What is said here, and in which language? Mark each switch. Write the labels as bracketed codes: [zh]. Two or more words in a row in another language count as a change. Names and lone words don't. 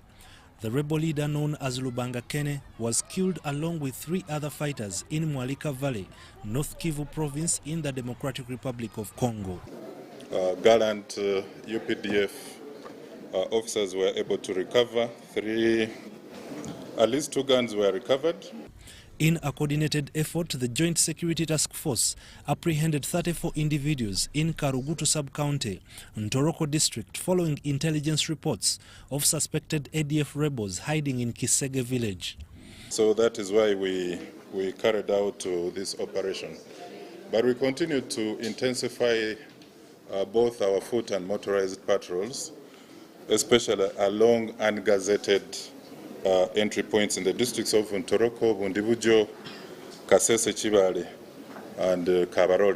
[en] The rebel leader known as Lubanga was killed along with 3 other fighters in Mwalika Valley, North Kivu province in the Democratic Republic of Congo. Gallant UPDF officers were able to recover at least 2 guns were recovered. In a coordinated effort, the Joint Security Task Force apprehended 34 individuals in Karugutu sub-county, Ntoroko district, following intelligence reports of suspected ADF rebels hiding in Kisege village. So that is why we carried out this operation. But we continue to intensify both our foot and motorized patrols, especially along ungazetted entry points in the districts of Ntoroko, Bundibujo, Kasese Chibale, and Kabarole.